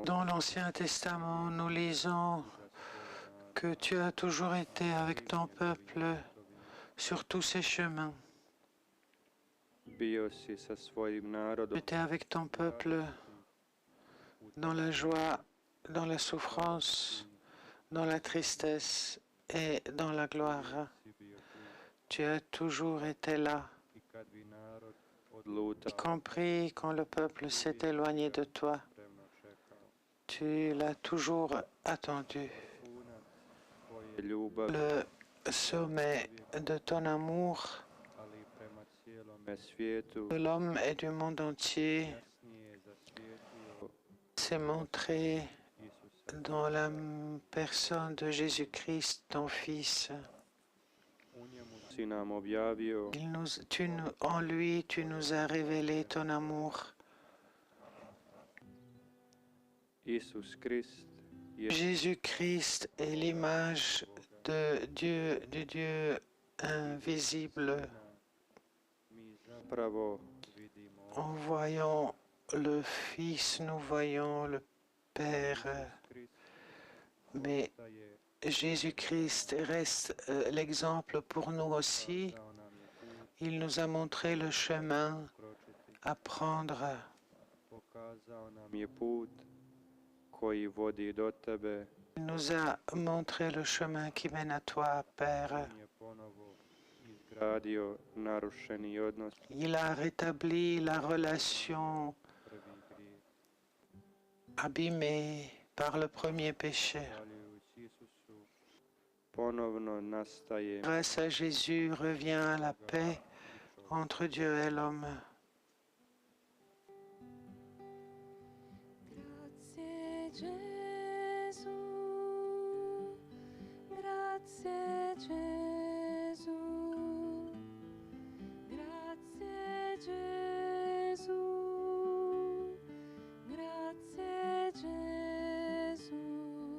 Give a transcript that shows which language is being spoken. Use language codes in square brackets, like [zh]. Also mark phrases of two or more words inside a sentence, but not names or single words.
[fr] Dans l'Ancien Testament, nous lisons que tu as toujours été avec ton peuple sur tous ses chemins. [hr] bio si sa svojim [fr] Tu [hr] narodom [fr] étais avec ton peuple dans la joie, dans la souffrance, dans la tristesse et dans la gloire. [hr] si bio tu [fr] Tu as toujours été là, [hr] i kad bi narod [fr] y [hr] odlutao [fr] compris quand le peuple s'est éloigné de toi. [hr] spremno čekao. [fr] Tu l'as toujours attendu. [hr] Vrhunac tvoje ljubavi, [fr] Le sommet de ton amour [hr] ali i prema cijelome svijetu [fr] de l'homme et du monde entier [hr] jasnije zasvijetio [fr] s'est montré [hr] Isuse. [fr] dans la personne de Jésus-Christ, ton Fils. [hr] U njemu si nam objavio [fr] En lui, tu nous as révélé ton amour. [hr] Isus Krist je [fr] Jésus-Christ est l'image de Dieu, du Dieu invisible. [hr] mi zapravo vidimo [fr] En voyant le Fils, nous voyons le Père. [hr] Krist [fr] Mais [hr] postaje [fr] Jésus-Christ reste l'exemple pour nous aussi. [hr] dao nam je put [fr] Il nous a montré le chemin [hr] kročiti, [fr] à prendre. [hr] pokazao nam je put koji vodi do tebe. [fr] Il nous a montré le chemin qui mène à toi, Père. [hr] On je ponovo izgradio narušeni odnos, [fr] Il a rétabli la relation [hr] prvi grijeh. [fr] abîmée par le premier péché. [hr] Zahvaljujući Isusu ponovno nastaje [fr] Grâce à Jésus revient la paix entre Dieu et l'homme. [it] Grazie Gesù, grazie Gesù, grazie Gesù, grazie Gesù.